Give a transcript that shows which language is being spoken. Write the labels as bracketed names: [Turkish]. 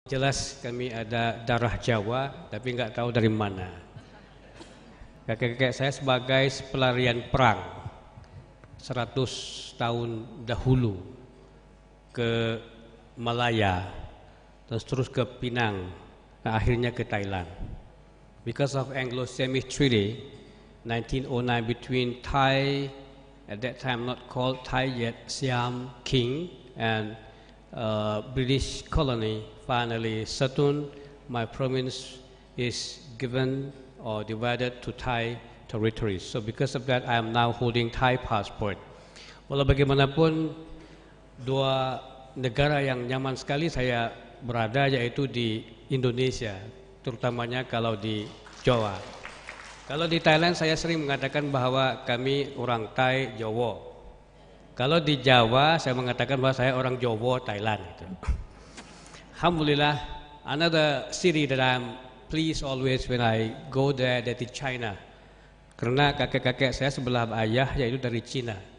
[Indonesian] Jelas kami ada darah Jawa, tapi nggak tahu dari mana. Kakek-kakek saya sebagai pelarian perang 100 tahun dahulu ke Malaya, terus ke Pinang, dan akhirnya ke Thailand. [English] Because of Anglo-Semitic Treaty 1909 between Thai, at that time not called Thai yet, Siam King, and British colony finally settled, my province is given or divided to Thai territories. So because of that, I am now holding Thai passport. [Indonesian] Walau bagaimanapun, dua negara yang nyaman sekali saya berada, yaitu di Indonesia, terutamanya kalau di Jawa. Kalau di Thailand saya sering mengatakan bahwa kami orang Thai Jawa. Kalau di Jawa saya mengatakan bahwa saya orang Jawa Thailand. [English] Alhamdulillah, another city that I'm pleased always when I go there, that is China. [Indonesian] Karena kakek-kakek saya sebelah ayah yaitu dari China.